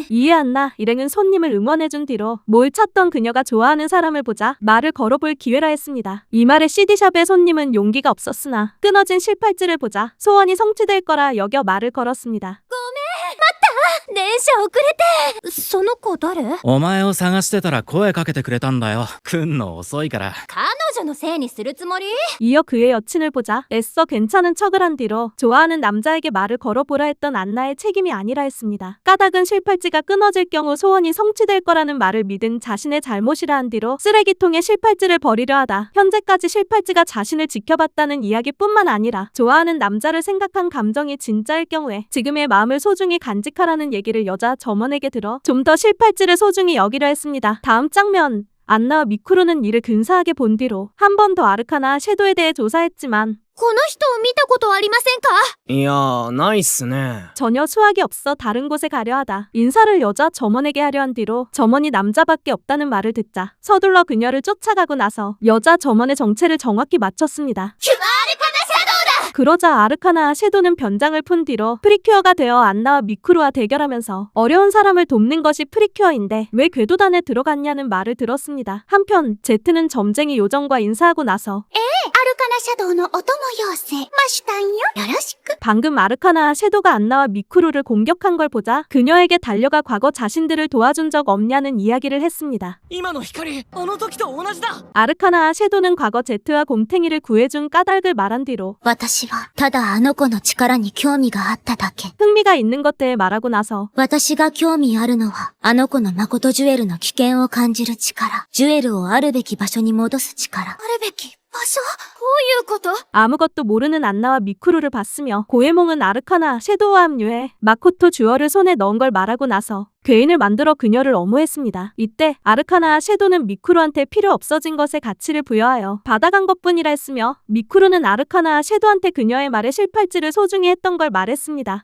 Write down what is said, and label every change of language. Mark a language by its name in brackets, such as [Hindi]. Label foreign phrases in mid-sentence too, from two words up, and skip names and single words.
[Korean] 이해 안 나. 일행은 손님을 응원해준 뒤로 뭘 찾던 그녀가 좋아하는 사람을 보자 말을 걸어볼 기회라 했습니다. 이 말에 CD샵의 손님은 용기가 없었으나 끊어진 실팔찌를 보자 소원이 성취될 거라 여겨 말을 걸었습니다. [Japanese] 電車遅れて。その子誰？お前を探してたら声かけてくれたんだよ。来んの遅いから。彼女のせいにするつもり？ [Korean] 이어 그의 여친을 보자 애써 괜찮은 척을 한 뒤로 좋아하는 남자에게 말을 걸어보라 했던 안나의 책임이 아니라 했습니다. 까닭은 실팔찌가 끊어질 경우 소원이 성취될 거라는 말을 믿은 자신의 잘못이라 한 뒤로 쓰레기통에 실팔찌를 버리려 하다 현재까지 실팔찌가 자신을 지켜봤다는 이야기뿐만 아니라 좋아하는 남자를 생각한 감정이 진짜일 경우에 지금의 마음을 소중히 간직하라는 얘기를 여자 점원에게 들어 좀 더 실팔찌를 소중히 여기려 했습니다. 다음 장면 안나와 미쿠루는 이를 근사하게 본 뒤로 한 번 더 아르카나 섀도에 대해 조사했지만 [Japanese] この人を見たことありませんか？いやー、ないっすね。 [Korean] 전혀 수확이 없어 다른 곳에 가려 하다 인사를 여자 점원에게 하려 한 뒤로 점원이 남자밖에 없다는 말을 듣자 서둘러 그녀를 쫓아가고 나서 여자 점원의 정체를 정확히 맞췄습니다. 그러자 아르카나 섀도는 변장을 푼 뒤로 프리큐어가 되어 안나와 미쿠루와 대결하면서 어려운 사람을 돕는 것이 프리큐어인데 왜 궤도단에 들어갔냐는 말을 들었습니다. 한편 제트는 점쟁이 요정과 인사하고 나서 [Japanese] アルカナシャドウのお供要請ましたんよ。よろしく。 [Korean] 방금 아르카나 섀도가 안나와 미쿠루를 공격한 걸 보자 그녀에게 달려가 과거 자신들을 도와준 적 없냐는 이야기를 했습니다. [Japanese] 今の光、あの時と同じだ。 [Korean] 아르카나 섀도는 과거 제트와 곰탱이를 구해준 까닭을 말한 뒤로 [Japanese] 私は、ただあの子の力に興味があっただけ。 [Korean] 흥미가 있는 것들에 말하고 나서 [Japanese] 私が興味あるのは、あの子の誠ジュエルの危険を感じる力。ジュエルをあるべき場所に戻す力。あるべき場所？どういうこと？ [Korean] 아무것도 모르는 안나와 미쿠루를 봤으며 고에몽은 아르카나 섀도우와 합류해 마코토 주얼을 손에 넣은 걸 말하고 나서 괴인을 만들어 그녀를 엄호했습니다. 이때 아르카나 섀도는 미쿠루한테 필요 없어진 것에 가치를 부여하여 받아간 것뿐이라 했으며 미쿠루는 아르카나 섀도한테 그녀의 말에 실팔찌를 소중히 했던 걸 말했습니다.